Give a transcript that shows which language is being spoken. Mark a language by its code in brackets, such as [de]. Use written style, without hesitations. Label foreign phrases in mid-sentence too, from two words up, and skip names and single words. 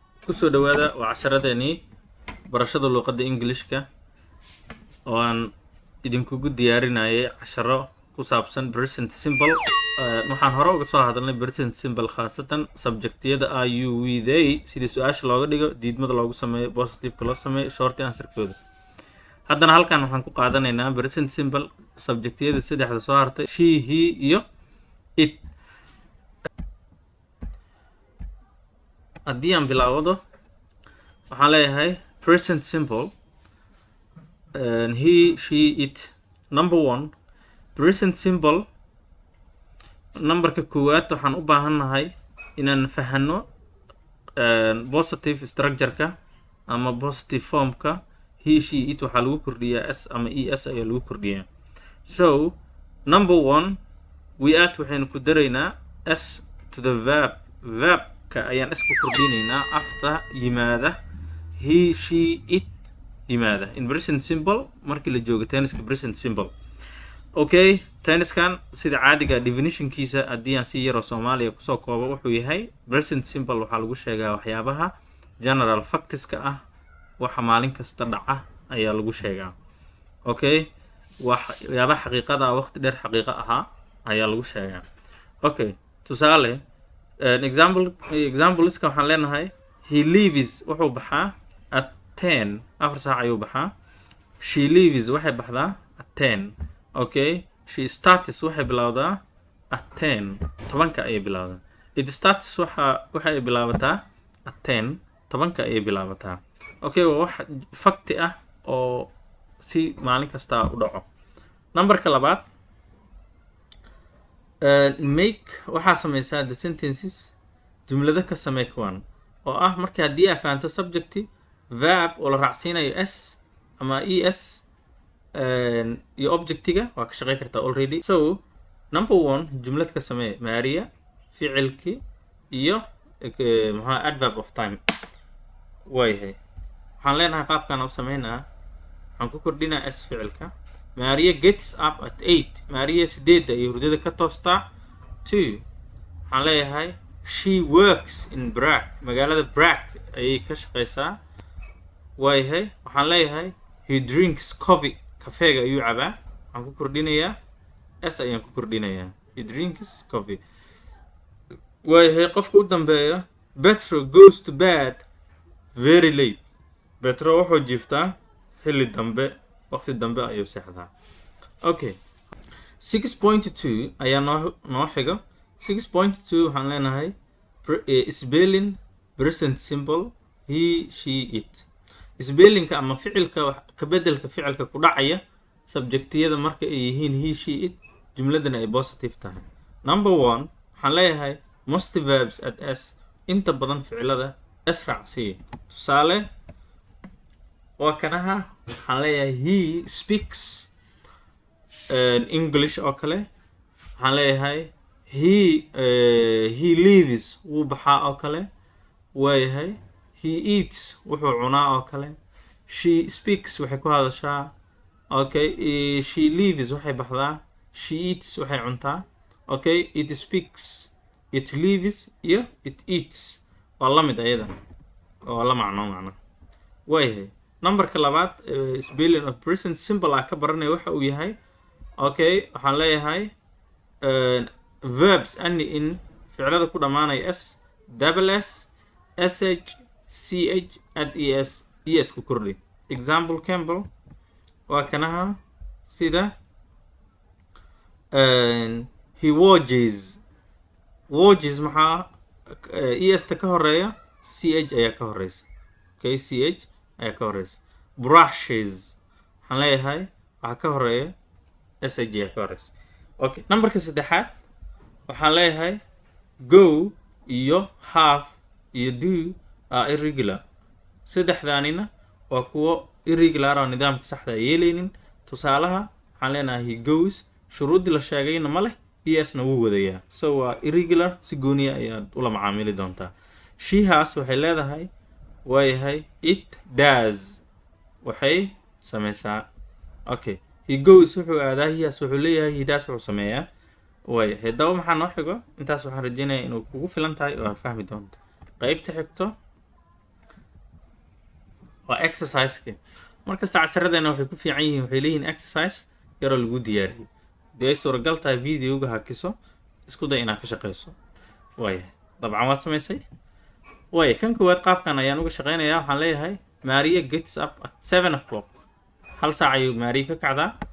[so] kusoo dhawaada waa casharadeenii barashada luqadda Englishka oo aan idinkugu diyaarinayay casharo ku saabsan [en] present simple. [so] waxaan hore uga soo hadalnay [en] present simple [so] khaasatan subjectiyada [en] are you, we, they [so] sidii su-aasha looga dhigo, diidmada loogu sameeyo, positive-ka loo sameeyo, [en] short answer- [so] kooda. haddana halkan waxaan ku qaadanaynaa [en] present simple [so] subjectiyada saddexda soo hartay [en] she, he [so] iyo it. haddii aan bilaawado waxaan leeyahay [en] present simple he, she, it. number one, present simple [so] numberka koowaad waxaan u baahannahay inaan fahano [en] positive structure- [so] ka ama [en] positive form- [so] ka. [en] he, she, it [so] waxaa lagu kordhiyaa s ama es ayaa lagu kordhiyaa. [en] So number one, we add [so] waxaynu ku daraynaa s [en] to the verb [so] ka ayaan s ku kordhinaynaa after yimaada [en] he, she, it [so] yimaada [en] in present simple [so] markii la joogo tenniska [en] present simple. [so] okay, tenniskan sida caadiga definitionkiisa haddii aan si yaroo Soomaaliya kusoo koobo wuxuu yahay [en] present simple [so] waxaa lagu sheegaa waxyaabaha general factska ah, waxa maalin kasta dhaca ayaa lagu sheegaa. okay, waxyaabaha xaqiiqada waqti dheer xaqiiqo ahaa ayaa lagu sheegaa. okay, tusaale exampleska waxaan leenahay [en] he leaves [so] wuxuu baxaa [en] at 10 [so] afar saac ayuu baxaa. [en] she leaves [so] waxay baxdaa [en] at 10. okay, she starts [so] waxay bilowdaa [en] at 10 [so] tobanka ayay bilowdaa. [en] it starts [so] waxay bilaabataa [en] at 10 [so] tobanka ayay bilaabataa. okay, waa wax fakti ah oo si maalin kasta u dhaco. numberka labaad, make waxaa samaysaa [en] the sentences [so] jumlada ka samee kuwan oo ah marka haddii aad fahanto [en] subject verb [so] oo la raacsiinayo s ama es iyo objectiga waa ka shaqeyn kartaa already. [en] so number one, [so] jumlad ka samee Maria ficilki iyo maxaa [en] adverb of time. [so] waayahay waxaan leenahay qaabkan u sameynaa waxaan ku kordhinaa s ficilka. [en] Maria gets up at 8. [so] Maria 8 ay hurdada ka toostaa. [en] 2, [so] waxaan leeyahay [en] she works in Prague. [so] magaalada Prague ayay ka shaqeysaa. waayahay waxaan leeyahay [en] he drinks coffee. [so] kafeega ayuu cabaa. waxaan ku kordhinayaa s ayaan ku kordhinayaa [en] he drinks coffee. [so] waayahay qofka u dambeeya [en] Petro goes to bed very late. [so] Petro wuxuu jiiftaa xilli dambe, waqti dambe ayuu seexdaa. okay, 6.2 ayaa noo xigo. [en] 6.2 [so] waxaan leenahay [en] spelling present simple he, she, it. [so] spellingka ama ficilka ka bedelka ficilka ku dhacaya subjectiyada marka ay yihiin [en] he, she, it [so] jumladana ay positive tahay. [en] number one, [so] waxaan leeyahay [en] most verbs at s [so] inta badan ficilada s raacsiya. tusaale waa kanaha waxaan leeyahay [en] he speaks English [so] oo kale. waxaan leeyahay [en] he lives [so] wuu baxaa oo kale. waayahay [en] he eats [so] wuxuu cunaa oo kale. [en] she speaks [so] waxay ku hadashaa. okay, [en] she lives [so] waxay baxdaa. [en] she eats [so] waxay cuntaa. [en] okay, it speaks, it lives [so] iyo [en] it eats [so] waa la mid ayada oo la macno. waayahay numberka labaad [en] spelling of present simple [so] ah ka baranaya waxa uu yahay. okay, waxaan leeyahay [en] verbs any [so] in ficilada ku dhamaanaya s [en] double s sh ch add es [so] ku kordhi. example Campbell waa kanaha sida [en] he watches [so] maxaa es ta ka horeeya ch ayaa ka horeysa. okay, ch ayaa ka horeysa. brushes waxaan leeyahay waxaa ka horeeya sh ayaa ka horeysa. okay, numberka saddexaad waxaan leeyahay go iyo have iyo do [en] are irregular. [so] saddexdaanina waa kuwo irregular oo nidaamka saxda ay yeelaynin. tusaalaha waxaan leenahay [en] he goes [so] shuruuddii la sheegayna ma leh esna wuu wadayaa. so waa irregular, si gooniya ayaad ula macaamili doontaa. [en] she has [so] waxay leedahay. waayahay [en] it does [so] waxay sameysaa. okay, [en] he goes [so] wuxuu aadaa. [en] he has [so] wuxuu leeyahay. [en] he does [so] wuxuu sameeyaa. waayahay haddaba maxaa noo xigo intaas waxaan rajeynayaa inuu kugu filan tahay oo aad fahmi doonto. qaybta xigto waa exercise-ka markasta casharadeenna waxay ku fiican yihiin waxay leeyihiin exercise yaroo lagu diyaariyey dee ay suuragal tahay videoga hakiso isku day inaad ka shaqayso waayahay dabcan waad samaysay waaya kan koowaad qaabkan ayaan uga shaqaynayaa waxaan leeyahay [en] Maria gets up at 7 o'clock [so] hal saac ayuu Maria ka kacdaa